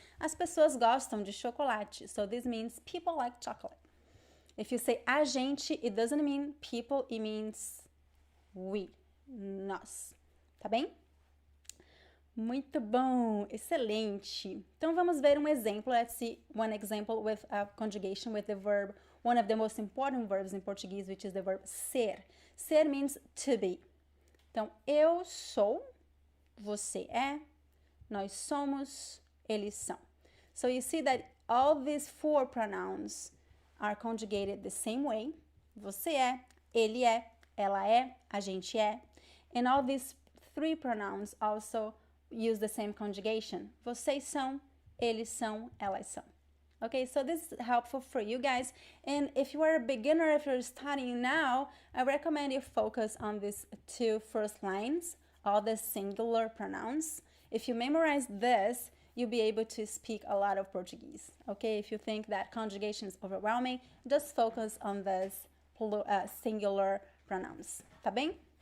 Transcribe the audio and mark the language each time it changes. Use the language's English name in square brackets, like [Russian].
[Portuguese] As pessoas gostam de chocolate. [English] So this means people like chocolate. If you say a gente, it doesn't mean people, it means we, nós. [Portuguese] Tá bem? Muito bom, excelente. Então vamos ver um exemplo. [English] Let's see one example with a conjugation with the verb, one of the most important verbs in Portuguese, which is the verb ser. Ser means to be. [Portuguese] Então, eu sou, você é, nós somos, eles são. [English] So you see that all these four pronouns are conjugated the same way. [Portuguese] Você é, ele é, ela é, a gente é. [English] And all these three pronouns also use the same conjugation. [Portuguese] Vocês são, eles são, elas são. [English] Okay, so this is helpful for you guys. And if you are a beginner, if you're starting now, I recommend you focus on these two first lines, all the singular pronouns. If you memorize this, you'll be able to speak a lot of Portuguese. Okay, if you think that conjugation is overwhelming, just focus on these singular pronouns. [Portuguese] Tá bem?